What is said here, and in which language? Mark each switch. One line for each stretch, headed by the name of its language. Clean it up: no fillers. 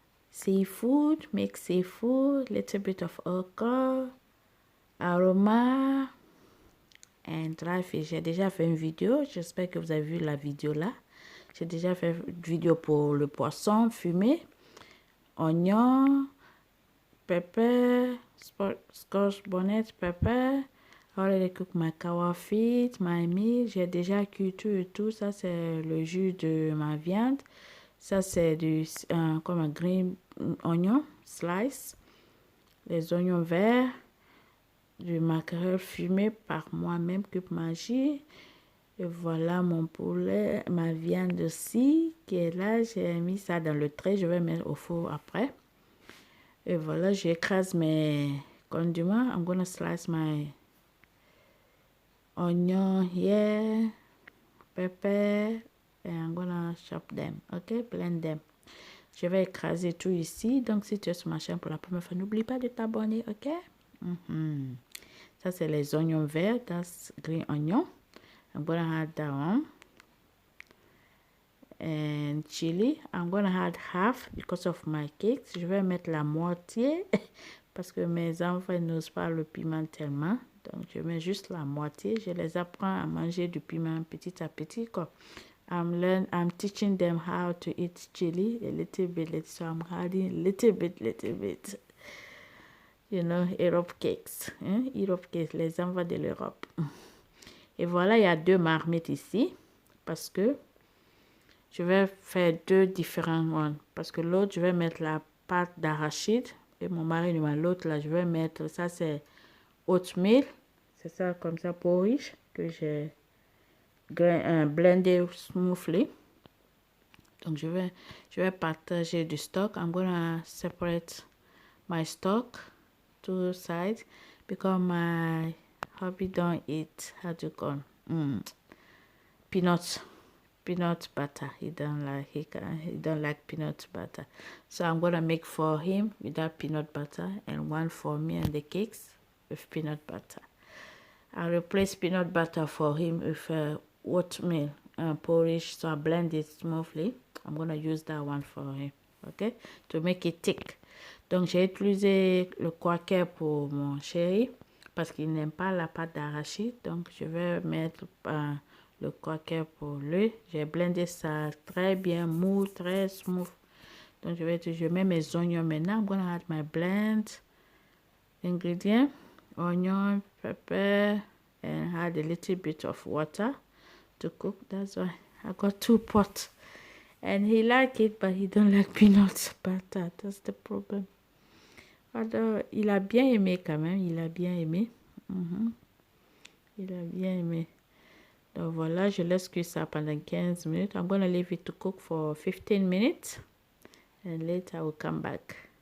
English: Seafood, mixed seafood, little bit of okra, aroma, and dry fish.
French: J'ai déjà fait une vidéo, j'espère que vous avez vu la vidéo là. J'ai déjà fait une vidéo pour le poisson fumé, oignon, pepper, scotch bonnet, pepper.
English: Already cook my kawa feet, my meat.
French: J'ai déjà cuit tout et tout. Ça, c'est le jus de ma viande. Ça, c'est du comme un green oignon slice. Les oignons verts. Du maquereau fumé par moi-même, Cup Magie. Et voilà mon poulet, ma viande aussi, qui est là. J'ai mis ça dans le trait. Je vais mettre au four après. Et voilà, j'écrase mes condiments.
English: I'm gonna slice my onion here, pepper, and I'm gonna chop them, ok, blend them.
French: Je vais écraser tout ici. Donc si tu es sur ma chaîne pour la première fois, n'oublie pas de t'abonner, ok. Ça c'est les oignons verts,
English: that's green onion. I'm gonna add that one. And chili, I'm gonna add half because of my cakes.
French: Je vais mettre la moitié parce que mes enfants n'osent pas le piment tellement. Donc, je mets juste la moitié. Je les apprends à manger du piment petit à petit. Quoi.
English: I'm teaching them how to eat chili a little bit. So I'm adding little bit. You know, Europe cakes. Hein?
French: Europe cakes, les enfants de l'Europe. Et voilà, il y a deux marmites ici. Parce que je vais faire deux différents ones. Parce que l'autre, je vais mettre la pâte d'arachide. Et mon mari, l'autre, là, je vais mettre, ça c'est oatmeal. C'est ça, comme ça, porridge, que j'ai blendé smoothly. Donc, je vais partager du stock.
English: I'm gonna separate my stock, two sides, because my hubby don't eat, how to call, peanut butter. He don't like peanut butter. So I'm gonna make for him without peanut butter and one for me and the cakes with peanut butter. I'll replace peanut butter for him with oatmeal porridge. So I blend it smoothly. I'm gonna use that one for him, okay, to make it thick.
French: Donc j'ai utilisé le quaker pour mon chéri parce qu'il n'aime pas la pâte d'arachide. Donc je vais mettre le quaker pour lui. J'ai blendé ça très bien mou, très smooth. Donc je mets mes oignons maintenant.
English: I'm gonna add my blend ingredient, onion, pepper, and add a little bit of water to cook. That's why I got 2 pots. And he like it, but he don't like peanut butter. That's the problem.
French: Alors, il a bien aimé quand même. Il a bien aimé. Il a bien aimé. Donc voilà, je laisse cuire ça pendant 15 minutes.
English: I'm going to leave it to cook for 15 minutes. And later I will come back.